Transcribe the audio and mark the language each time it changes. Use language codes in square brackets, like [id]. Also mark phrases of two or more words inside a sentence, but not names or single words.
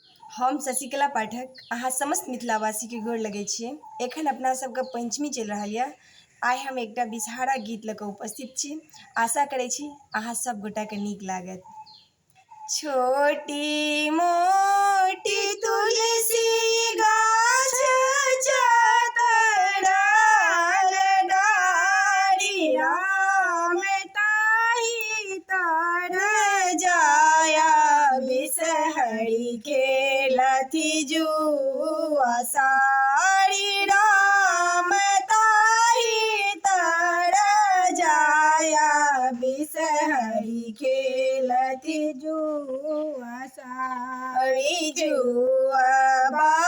[mai] हम शशिकला पाठक अहाँ समस्त मिथिलावासी के गोर लगै छियै। एखन अपना सबके पंचमी चलि रहल यऽ। आइ हम एकटा विषहारा गीत लऽ कऽ उपस्थित छी। आशा करै छी अहाँ सब गोटाके नीक लागत। छोटी मोटी तुलसी गाछ चतरा डारी राम ताहि तर जाया बिसहरि खेलथि जुआ सारी राम ताहि तर जाया बिसहरि खेलथि जुआ सारी जुआ